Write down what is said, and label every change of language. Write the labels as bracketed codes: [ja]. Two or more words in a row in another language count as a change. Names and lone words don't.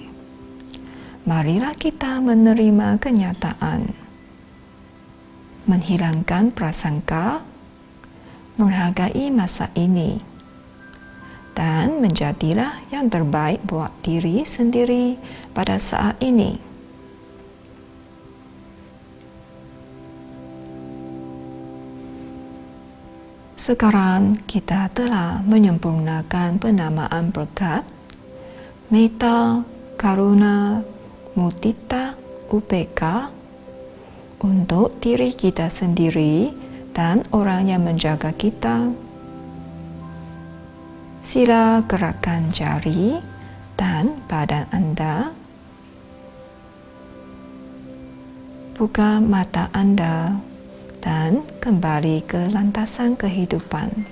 [id] Marilah kita menerima kenyataan, menghilangkan prasangka, menghargai masa ini, dan menjadilah yang terbaik buat diri sendiri pada saat ini. Sekarang kita telah menyempurnakan penamaan berkat, [pi] metta, karuna, mudita, [id] UPK untuk diri kita sendiri dan orang yang menjaga kita. Sila gerakkan jari dan badan Anda. Buka mata Anda dan kembali ke landasan kehidupan.